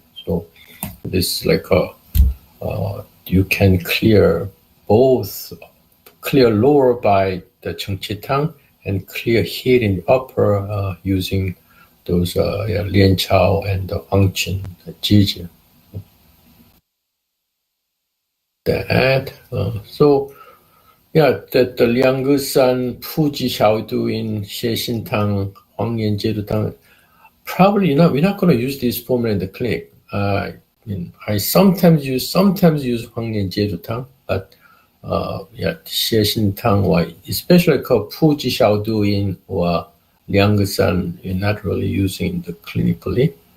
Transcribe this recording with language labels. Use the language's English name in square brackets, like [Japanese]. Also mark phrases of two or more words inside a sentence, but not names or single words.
[English] So this is like you can clear lower by the Chengqi-Tang and clear heat in the upper using those Lian Chao and the Huangqin, the Jiji. That that the Liang-Ge-San, Fuji Xiaodu in Xie Xin Tang, Huang Yan Jie Du Tang. Probably we're not going to use this formula in the clinic. I sometimes use Huang Yan Jie Du Tang, but Xie Xin Tang, especially called Fuji Xiaodu in or Liang-Ge-San, you're not really using the clinically.